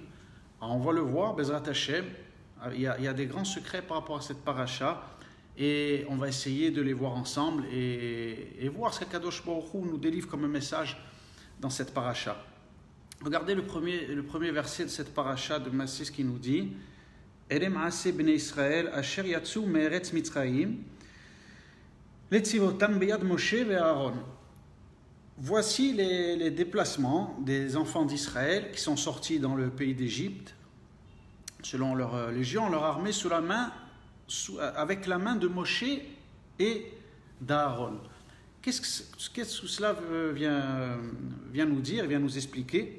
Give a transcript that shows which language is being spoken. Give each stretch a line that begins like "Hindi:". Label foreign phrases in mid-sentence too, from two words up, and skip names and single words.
French: On va le voir,
Hebrew: בעזרת השם,
French: il y a des grands secrets par rapport à cette paracha, et on va essayer de les voir ensemble et voir ce qu'
Hebrew: הקדוש ברוך הוא
French: nous délivre comme un message dans cette paracha. Regardez le premier verset de cette paracha de Massé, ce qui nous dit:
Hebrew: אלה מסעי בני ישראל אשר יצאו מארץ מצרים לצבאותם ביד משה ואהרן.
French: Voici les déplacements des enfants d'Israël qui sont sortis dans le pays d'Égypte selon leur légion, leur armée, avec la main de Moshe et d'Aaron. Qu'est-ce que cela vient nous dire, vient nous expliquer?